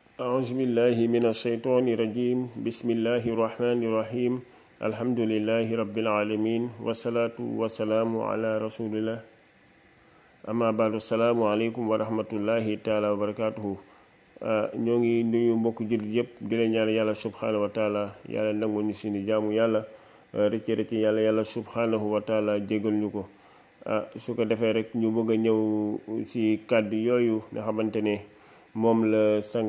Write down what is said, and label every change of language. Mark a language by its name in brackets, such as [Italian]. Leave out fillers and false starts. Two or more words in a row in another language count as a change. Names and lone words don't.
[Arabic] أعوذ بالله من الشيطان الرجيم بسم الله الرحمن الرحيم الحمد لله رب العالمين والصلاة والسلام على رسول الله أما بعد السلام عليكم ورحمة الله تعالى وبركاته [Wolof] ñoo ngi nuyu mbokk jullit yëpp di la ñaan yàlla [Arabic] سبحانه وتعالى yàlla [Wolof] nangu ñu suñu jaamu yàlla rëcc yàlla [Arabic] سبحانه وتعالى [Wolof] jégal ñu ko su ko defee rek ñu bëgg a ñëw ci kàddu yooyu nga xamante ne moom la Sanga